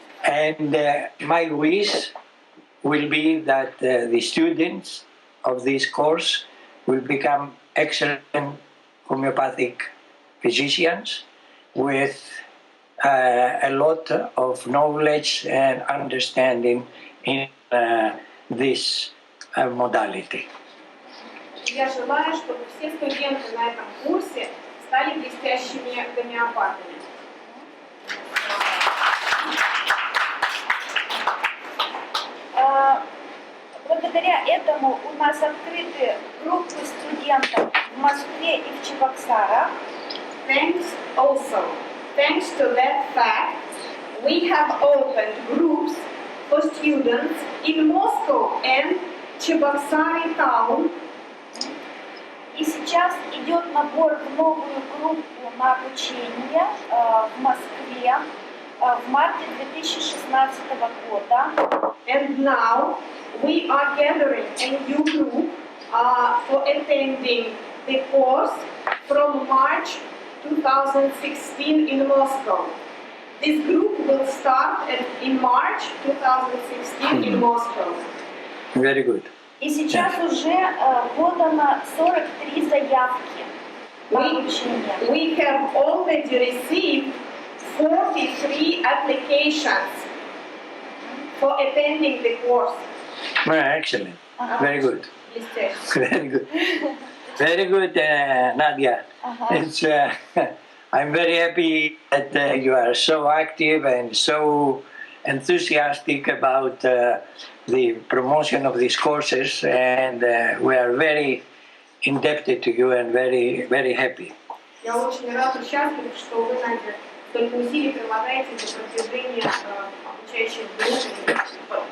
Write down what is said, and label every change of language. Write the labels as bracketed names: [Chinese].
[English] And my wish will be that the students of this course will become excellent homeopathic physicians with a lot of knowledge and understanding in this modality. [Russian] Я желаю, чтобы все студенты на этом курсе стали блестящими гомеопатами. Благодаря этому у нас открыты группы студентов в Москве и в Чебоксарах. [English] Thanks to that fact, we have opened groups for students in Moscow and Чебоксары town. [Russian] И сейчас идет набор в новую группу на обучение в Москве в марте 2016 года. [English] And now we are gathering a new group for attending the course from March 2016 in Moscow. This group will start in March 2016 in Moscow. Very good. [Russian] И сейчас уже подано 43 заявки на обучение. [English] We have already received 43 applications for attending the course. Excellent. Very good. Very good. Very good, Nadia. It's, I'm very happy that you are so active and so enthusiastic about the promotion of these courses, and we are very indebted to you and very, very happy. [Russian] Я очень рад и счастлив, что вы, Надя, столько усилий прилагаете для продвижения обучающих групп.